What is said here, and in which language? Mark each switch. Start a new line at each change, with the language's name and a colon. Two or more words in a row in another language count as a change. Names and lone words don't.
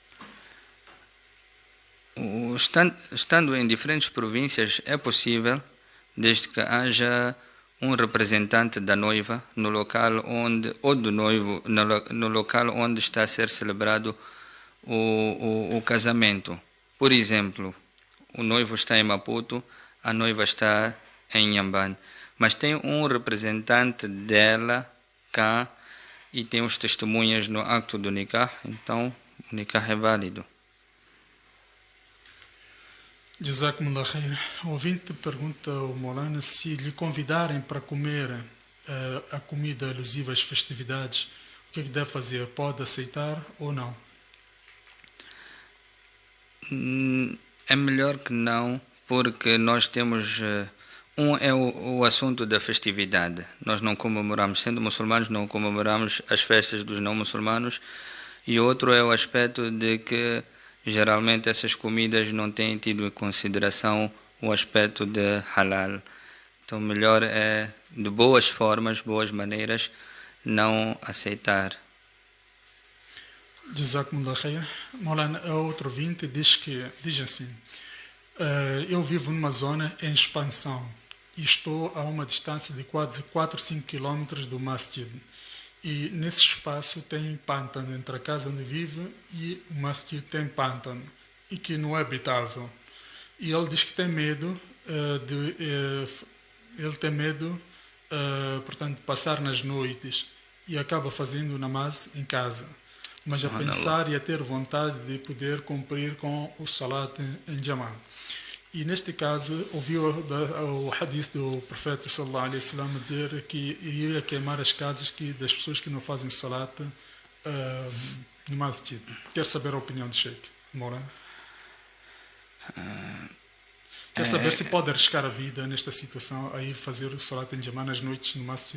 Portuguese: Estando em diferentes províncias é possível, desde que haja um representante da noiva no local onde, ou do noivo, no local onde está a ser celebrado o casamento. Por exemplo, o noivo está em Maputo, a noiva está em Inhambane, mas tem um representante dela cá e tem os testemunhas no acto do nikah, então o nikah é válido.
Arabic: جزاكم الله خير.
Portuguese: O ouvinte pergunta ao Maulana se lhe convidarem para comer a comida alusiva às festividades, o que é que deve fazer? Pode aceitar ou não? É melhor que não, porque nós temos... Um é o assunto da festividade. Nós não comemoramos, sendo muçulmanos, não comemoramos as festas dos não muçulmanos. E outro é o aspecto de que geralmente essas comidas não têm tido em consideração o aspecto de halal. Então melhor é, de boas formas, boas maneiras, não aceitar.
Arabic: جزاكم الله خير.
Portuguese: Maulana, outro ouvinte diz assim: eu vivo numa zona em expansão e estou a uma distância de quase 4 ou 5 quilômetros do masjid. E nesse espaço tem pântano entre a casa onde vive e o masjid tem pântano e que não é habitável. E ele diz que tem medo portanto, de passar nas noites e acaba fazendo namaz em casa, mas a pensar e a ter vontade de poder cumprir com o salat em Jama'ah. E neste caso ouviu o hadith do profeta
Arabic: صلى الله عليه وسلم
Portuguese: dizer que iria queimar as casas das pessoas que não fazem salat no masjid. Quer saber a opinião do Sheikh Maulana? Quer saber se pode arriscar a vida nesta situação a ir fazer o salat em Jama'ah nas noites no masjid?